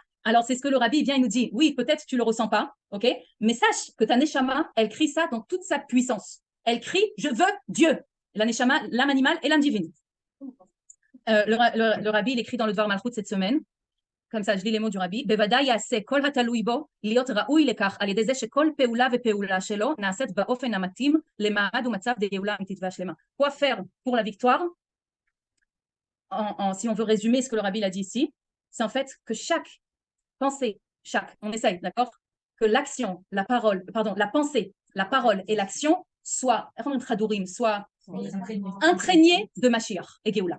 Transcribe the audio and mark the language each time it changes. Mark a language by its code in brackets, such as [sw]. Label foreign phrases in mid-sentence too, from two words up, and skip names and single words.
[fr] Alors c'est ce que le rabbi vient, il nous dit, oui, peut-être tu le ressens pas, ok, mais sache que ta neshama, elle crie ça dans toute sa puissance. Elle crie, je veux Dieu. La neshama, l'âme animale et l'âme divine. Le rabbi, il écrit dans le Dvar Malchut cette semaine, comme ça, je lis les mots du rabbi. [he] בוודאי יעשה כל התלוי בו להיות ראוי לכך על ידי זה שכל פעולה ופעולה שלו נעשית באופן המתאים למעמד ומצב דגאולה אמיתית והשלמה. [fr] Quoi faire pour la victoire? Si on veut résumer ce que le rabbi a dit ici, c'est en fait que chaque pensée, on essaye, d'accord? Que l'action, la pensée, la parole et l'action soient imprégnées de Mashiach et Géoula.